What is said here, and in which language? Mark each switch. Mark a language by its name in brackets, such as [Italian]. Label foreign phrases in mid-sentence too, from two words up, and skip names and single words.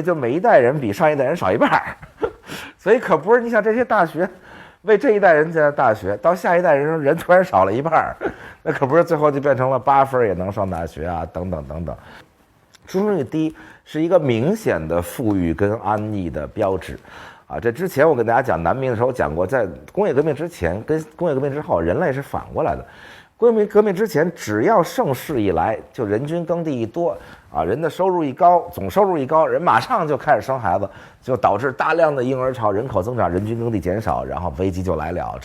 [Chinese] 就每一代人比上一代人少1半，所以可不是你想這些大學為這一代人建的大學，到下一代人突然少了1半，那可不是最後就變成了8分也能上大學啊，等等等等。出生率低是一個明顯的富裕跟安逸的標誌啊。這之前我跟大家講南明的時候講過，在工業革命之前跟工業革命之後，人類是反過來的。工業革命之前，只要盛世一來，就人均耕地一多啊，人的收入一高，总收入一高，人馬上就開始生孩子，就導致大量的嬰兒潮，人口增長，人均耕地減少，然後危機就來了。